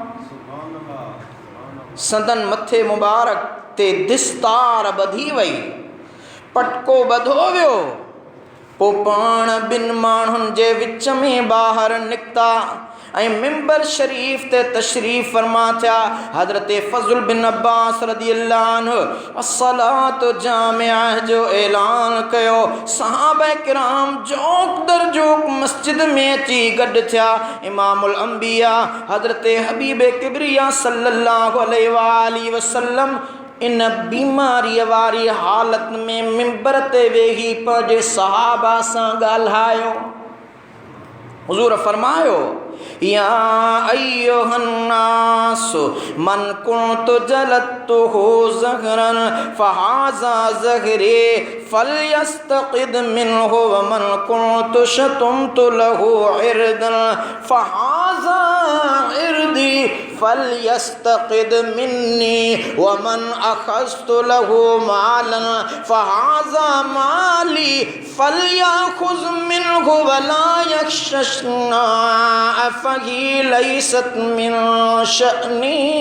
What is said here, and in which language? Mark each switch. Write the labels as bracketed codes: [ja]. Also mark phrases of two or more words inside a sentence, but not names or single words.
[sd] संदन मथे मुबारक ते दिस्तार ॿधी वई, पटको ॿधो वियो। पोइ पाण ॿिनि माण्हुनि जे विच में ॿाहिरि निकिता ऐं मिंबर शरीफ ते तशरीफ़ फरमा थिया। हज़रत फ़ज़ल बिन अब्बास [ar] رضي الله عنه الصلاة جامعة [sd] जो ऐलान कयो। सहाबा किराम जोक दर जोक मस्जिद में अची गॾु थिया। [ar] إمام الأنبياء [sd] हज़रत हबीब किबरिया [ar] صلى الله عليه وسلم [sd] इन बीमारीअ वारी हालत में मिंबर ते वेही पंहिंजे सहाबा सां ॻाल्हायो। हुज़ूर फरमायो, [ar] يا أيها الناس من كنت جلدته ظهرا فهذا ظهري فليستقد منه و من كنت شتمت له عرضا فهذا عرضي فليستقد مني و من أخذت له مالا فهذا مالي فليأخذ منه ولا يخشى فيه ليست من شأني.